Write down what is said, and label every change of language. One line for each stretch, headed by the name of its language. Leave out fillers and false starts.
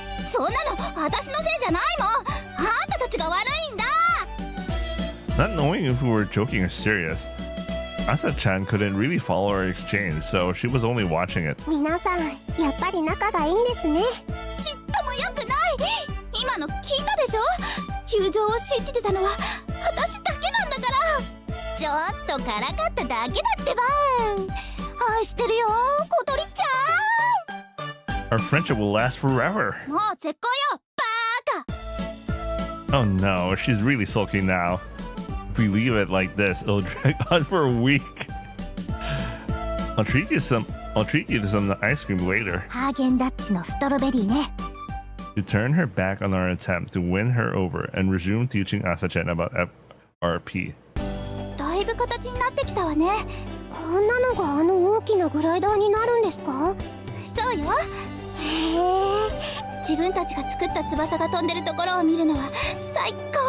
Japanese: そんなの私のせいじゃないもん。あんたたちが悪いんだ。
English: Not knowing if we were joking or serious, Asa-chan couldn't really follow our exchange, so she was only watching it.
Japanese: 皆さん、やっぱり仲がいいんですね。ちっとも良くない。今の聞いたでしょ。友情を信じてたのは私だけなんだから。ちょっとからかっただけだってば。愛してるよ、小鳥ちゃん。
English: Our friendship will last forever.
Japanese: もう絶好よ、バーカ。
English: Oh no, she's really sulky now. If we leave it like this, it'll drag on for a week. I'll treat you to some ice cream later.
Japanese: ハーゲンダッチのストロベリーね。
English: To turn her back on our attempt to win her over and resume teaching Asa-chan about FRP.
Japanese: だいぶ形になってきたわね。こんなのがあの大きなグライダーになるんですか？そうよ。へえ。自分たちが作った翼が飛んでるところを見るのは最高よ。